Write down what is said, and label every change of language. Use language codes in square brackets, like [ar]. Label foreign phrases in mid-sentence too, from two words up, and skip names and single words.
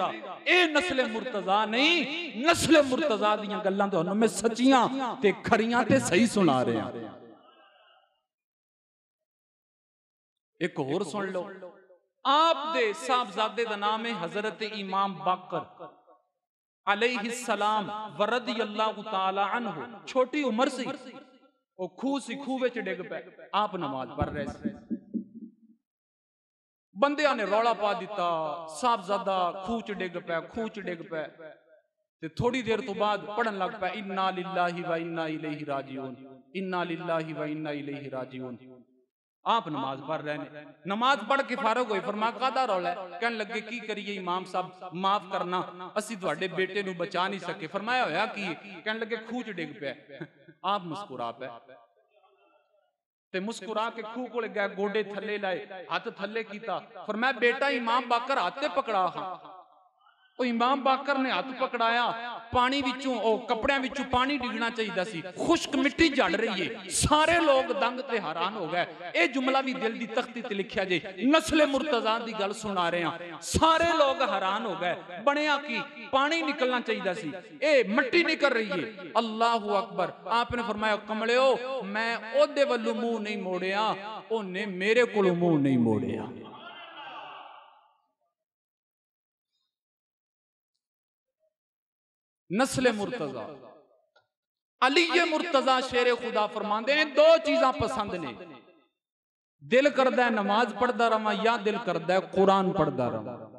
[pa] اے نسلِ مرتضیٰ نہیں، نسلِ مرتضیٰ دیاں گلاں تہانوں میں سچیاں تے کھریاں تے صحیح سنا رہا. اک ہور سن لو. آپ دے صاحبزادے دا نام ہے حضرت امام باقر [ar] عليه السلام و رضي الله تعالى عنه. [pa] چھوٹی عمر سی، او کھوہ سی، کھوہ وچ ڈگ پئے. [ur] آپ نماز پڑھ رہے تھے, [pa] بندیاں نے رولا پا دتا، صاحبزادہ کھوہ چ ڈگ پئے، کھوہ چ ڈگ پئے. تے تھوڑی دیر توں بعد پڑھن لگ پئے, [ar] إنا لله وإنا إليه راجعون، إنا لله وإنا إليه راجعون. [ur] آپ نماز پڑھ رہے ہیں, [pa] نماز پڑھ کے فارغ ہوئے. فرمایا کاہدا رولا اے? کہن لگے کی کریے امام صاحب معاف کرنا، اسی تہاڈے بیٹے نوں بچا نہیں سکے. فرمایا ہویا کی؟ کہن لگے کھوہ چ ڈگ پئے. آپ مسکرا پئے تے مسکرا کے کھوہ کولے گئے، گوڈے تھلے لائے، ہتھ تھلے کیتا. فرمایا بیٹا امام باقر ہتھ تے پھڑا۔ او امام باقر نے ہتھ پھڑایا، پانی وچوں او کپڑیاں وچوں پانی ڈگنا چاہیدا سی، خشک مٹی جھڑ رہی اے. سارے لوک دنگ تے حیران ہو گئے۔ اے جملہ وی دل دی تختی تے لکھیا جے، نسلِ مرتضیٰ دی گل سنا رہے ہاں. سارے لوک حیران ہو گئے. بنیا کی پانی نکلنا چاہیدا سی، اے مٹی نکل رہی اے. [ar] الله أكبر. [pa] آپ نے فرمایا کملیو میں اوہدے ولوں منہ نہیں موڑیا، اوہنے میرے کولوں منہ نہیں موڑیا. نسلِ مرتضیٰ علی مرتضیٰ شیرِ خدا [ur] فرماتے ہیں [pa] دو چیزاں پسند نے، دل کردا اے نماز پڑھدا رہواں یا دل کردا اے قرآن پڑھدا رہواں.